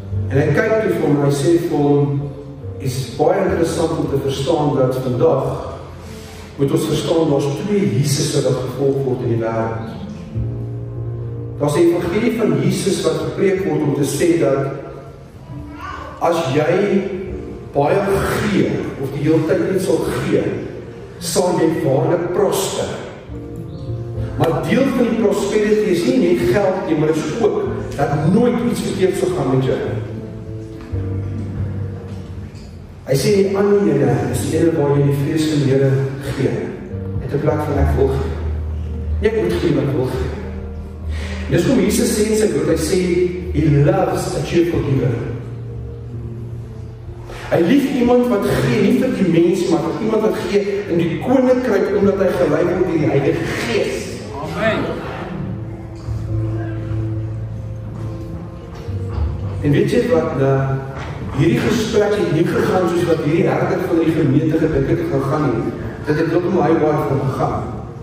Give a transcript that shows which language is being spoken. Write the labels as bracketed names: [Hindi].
[Afrikaans] En hy kyk toe vir hom, en hy sê vir hom, is baie interessant om te verstaan dat vandag, moet ons verstaan, daar's 2 Jesusse wat gevolg word in die wêreld. Daar's die evangelie van Jesus wat gepreek word om te sê dat, as jy baie gee, of die hele tyd iets sal gee, sal jy waarlik prosper. Maar deel van die prosperity is nie net geld nie, maar dit is ook dat nooit iets verkeerd sal gaan met jou. Hy sê die ander ene is die ene waar jy die vrees van die Here gee. Het 'n plek van ek wil gee. Ek moet gee wat ek wil gee. Dis hoe Jesus sê in sy woord, hy sê, [English] he loves a cheerful giver. [Afrikaans] Hy lief iemand wat gee, nie vir die mens, maar vir iemand wat gee in die koninkryk, omdat hy gelei word deur die Heilige Gees. Amen. En weet jy wat, hierdie gesprek het nie gegaan soos wat hierdie herder van die gemeente gedink het gegaan nie. Dit het ook om hy waar van gegaan.